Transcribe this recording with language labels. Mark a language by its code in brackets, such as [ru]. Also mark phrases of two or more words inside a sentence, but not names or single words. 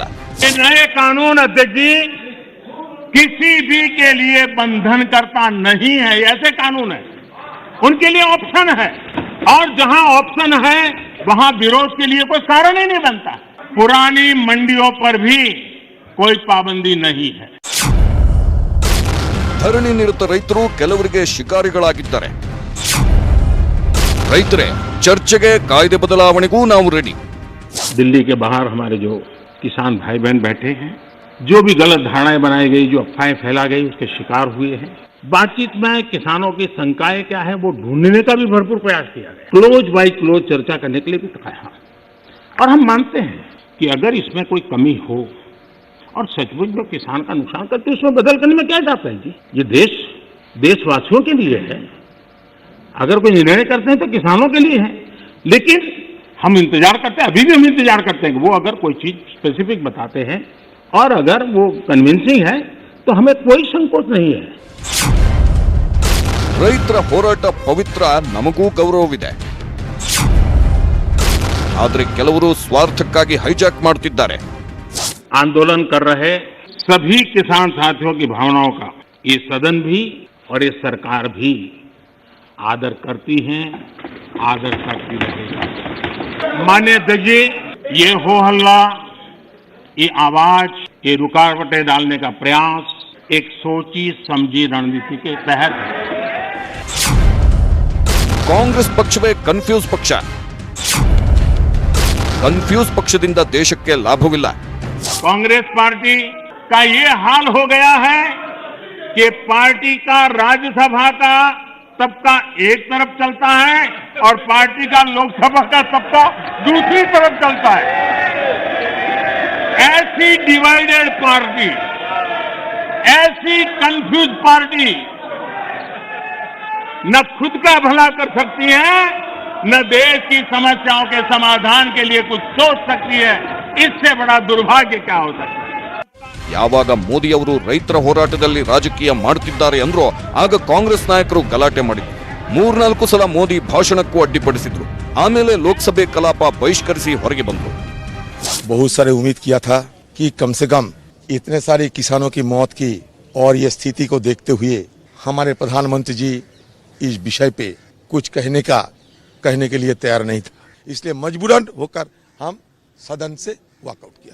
[hi] ये नए कानून अध्यक्ष जी किसी भी के लिए बंधन करता नहीं है. ऐसे कानून है, उनके लिए ऑप्शन है और जहां ऑप्शन है वहां विरोध के लिए कोई कारण ही नहीं बनता. पुरानी मंडियों पर भी कोई पाबंदी नहीं है. [kn] ಧರಣಿ ನಿರತ ರೈತರು ಕೆಲವರಿಗೆ ಶಿಕಾರಿಗಳಾಗಿದ್ದಾರೆ. ರೈತರೇ, ಚರ್ಚೆಗೆ ಕಾಯ್ದೆ ಬದಲಾವಣೆಗೂ ನಾವು ರೆಡಿ. [hi] दिल्ली के बाहर हमारे जो किसान भाई बहन बैठे हैं, जो भी गलत धारणाएं बनाई गई, जो अफवाहें फैला गई, उसके शिकार हुए हैं. बातचीत में किसानों की शंकाएं क्या है वो ढूंढने का भी भरपूर प्रयास किया गया. [en] close by close [hi] चर्चा करने के लिए भी कहा और हम मानते हैं कि अगर इसमें कोई कमी हो और सचमुच में किसान का नुकसान करते उसमें बदल करने में क्या जाता है जी. ये देश देशवासियों के लिए है. अगर कोई निर्णय करते हैं तो किसानों के लिए है. लेकिन हम इंतजार करते हैं, अभी भी हम इंतजार करते हैं कि वो अगर कोई चीज स्पेसिफिक बताते हैं और अगर वो कन्विंसिंग है तो हमें कोई संकोच नहीं है. [kn] ರೈತರ ಹೋರಾಟ ಪವಿತ್ರ, ನಮಗೂ ಗೌರವವಿದೆ. ಆದರೆ ಕೆಲವರು ಸ್ವಾರ್ಥಕ್ಕಾಗಿ ಹೈಜಾಕ್ ಮಾಡುತ್ತಿದ್ದಾರೆ. [hi] आंदोलन कर रहे सभी किसान साथियों की भावनाओं का ये सदन भी और ये सरकार भी आदर करती हैं, आदर करती रहेगा. माननीय अध्यक्ष जी, ये हो हल्ला, ये आवाज, ये रुकावटें डालने का प्रयास एक सोची समझी रणनीति के तहत है. [kn] ಕಾಂಗ್ರೆಸ್ ಪಕ್ಷವೇ ಕನ್ಫ್ಯೂಸ್ ಪಕ್ಷ. ಕನ್ಫ್ಯೂಸ್ ಪಕ್ಷದಿಂದ ದೇಶಕ್ಕೆ ಲಾಭವಿಲ್ಲ. [hi] कांग्रेस पार्टी का ये हाल हो गया है कि पार्टी का राज्यसभा का सबका एक तरफ चलता है और पार्टी का लोकसभा का सबका दूसरी तरफ चलता है. ऐसी [en] divided party, [hi] ऐसी [en] confused party [hi] न खुद का भला कर सकती है, न देश की समस्याओं के समाधान के लिए कुछ सोच सकती है. इससे बड़ा दुर्भाग्य क्या हो सकता है. [kn] ಯಾವಾಗ ಮೋದಿ ಅವರು ರೈತರ ಹೋರಾಟದಲ್ಲಿ ರಾಜಕೀಯ ಮಾಡುತ್ತಿದ್ದಾರೆ ಅಂದ್ರೋ ಆಗ ಕಾಂಗ್ರೆಸ್ ನಾಯಕರು ಗಲಾಟೆ ಮಾಡಿದ್ರು. 3-4 ಸಲ ಮೋದಿ ಭಾಷಣಕ್ಕೂ ಅಡ್ಡಿಪಡಿಸಿದ್ರು. ಆಮೇಲೆ ಲೋಕಸಭೆ ಕಲಾಪ ಬಹಿಷ್ಕರಿಸಿ ಹೊರಗೆ ಬಂದ್ರು. [hi] बहुत सारे उम्मीद किया था कि कम से कम इतने सारे किसानों की मौत की और ये स्थिति को देखते हुए हमारे प्रधानमंत्री जी इस विषय पे कुछ कहने के लिए तैयार नहीं था. इसलिए मजबूरन होकर हम सदन से वॉकआउट किया.